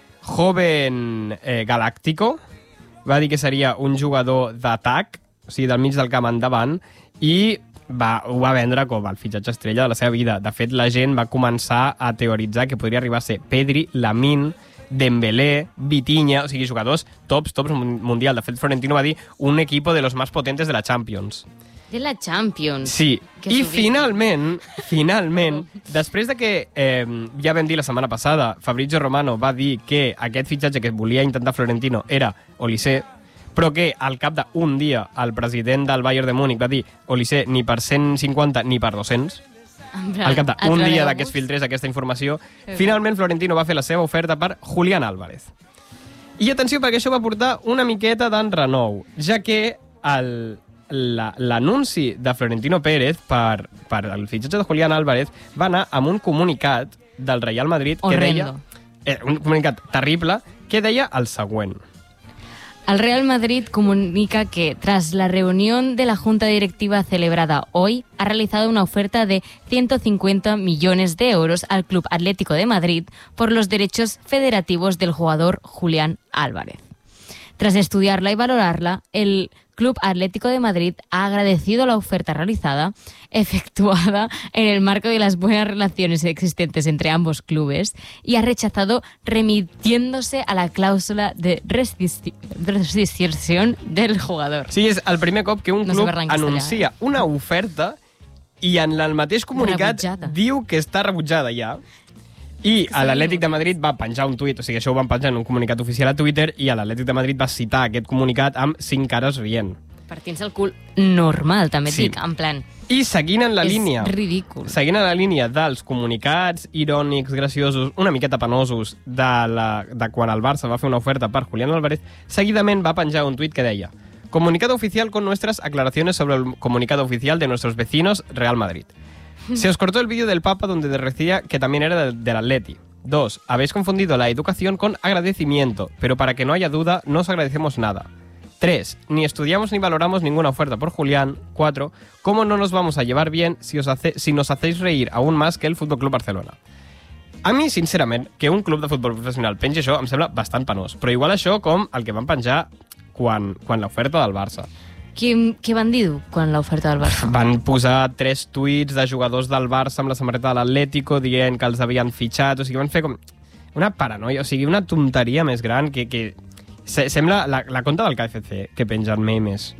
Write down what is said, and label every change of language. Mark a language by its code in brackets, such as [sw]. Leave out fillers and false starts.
[ca] joven galàctico, va dir que seria un jugador d'atac, o sigui, del mig del camp endavant, i ho va vendre com el fitxatge estrella de la seva vida. De fet, la gent va començar a teoritzar que podria arribar a ser Pedri, Lamine, Dembélé, Vitinha, o sigui, jugadors tops mundial. De fet, Florentino va dir [es] un equipo de los más potentes de la Champions. [ca] De la Champions. Sí. I finalment, després de que ja vam dir la setmana passada, Fabrizio Romano va dir que aquest fitxatge que volia intentar Florentino era Olise, però que al cap d'un dia el president del Bayern de Múnich va dir Olise ni per 150 ni per 200. Al cap d'un dia que es filtrés aquesta informació, finalment Florentino va fer la seva oferta per Julián Álvarez. I atenció, perquè això va portar una miqueta d'enrenou, ja que l'anunci de Florentino Pérez per el fitxatge de Julián Álvarez va anar amb un comunicat del Real Madrid que deia, un comunicat terrible que deia el següent. [es] El Real Madrid comunica que tras la reunión de la junta directiva celebrada hoy ha realizado una oferta de 150 millones de euros al Club Atlético de Madrid por los derechos federativos del jugador Julián Álvarez. Tras estudiarla y valorarla, el Club Atlético de Madrid ha agradecido la oferta realizada, efectuada en el marco de las buenas relaciones existentes entre ambos clubes, y ha rechazado remitiéndose a la cláusula de rescisión del jugador. [ca] Sí, és el primer cop que un club anuncia una oferta i en el mateix comunicat diu que està rebutjada ja. I l'Atlètic de Madrid va penjar un tuit, o sigui, això ho van penjar en un comunicat oficial a Twitter, i l'Atlètic de Madrid va citar aquest comunicat amb cinc cares rient. Partint-se el cul normal, també sí. Dic, en plan... I seguint en la línia... És ridícul. Seguint en la línia dels comunicats irònics, graciosos, una miqueta penosos de quan el Barça va fer una oferta per Julián Álvarez, seguidament va penjar un tuit que deia [es] «Comunicado oficial con nuestras aclaraciones sobre el comunicado oficial de nuestros vecinos Real Madrid». Se os cortó el vídeo del Papa donde decía que también era del Atleti. Dos, habéis confundido la educación con agradecimiento, pero para que no haya duda, no os agradecemos nada. Tres, ni estudiamos ni valoramos ninguna oferta por Julián. Cuatro, ¿cómo no nos vamos a llevar bien si nos hacéis reír aún más que el FC Barcelona? [ca] A mi, sincerament, que un club de futbol professional penja això em sembla bastant penós, però igual això com el que van penjar quan l'oferta del Barça. Què van dir quan l'oferta del Barça? Van posar tres tuits de jugadors del Barça amb la samarreta de l'Atlético dient que els havien fitxat, o sigui, van fer com una paranoia, o sigui, una tonteria més gran que sembla la conta del KFC que pengen memes.